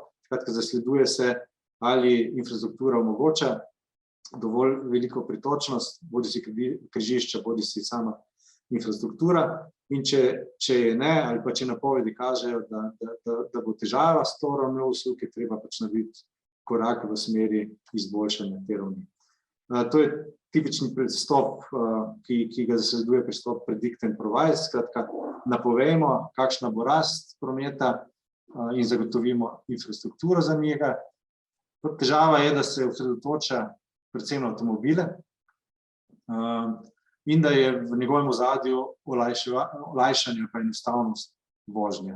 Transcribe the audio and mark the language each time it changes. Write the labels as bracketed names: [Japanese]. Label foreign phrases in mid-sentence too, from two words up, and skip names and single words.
[Slovenian] Skratka, zasleduje se, ali infrastruktura omogoča dovolj veliko pretočnost, bodisi križišča, bodisi sama infrastruktura, in če je ne, ali pa če napovedi kažejo, da bo težava s to ravnjo uslug, je treba pač narediti korak v smeri izboljšanja te ravni. To je tipični pristop, ki ga zasleduje pristop [English] predict and provide. [Slovenian] Skratka, napovejmo, kakšna bo rast prometa in zagotovimo infrastrukturo za njega. Težava je, da se osredotoča predvsem na avtomobile in da je v njegovem ozadju olajšanje pa enostavnost vožnje.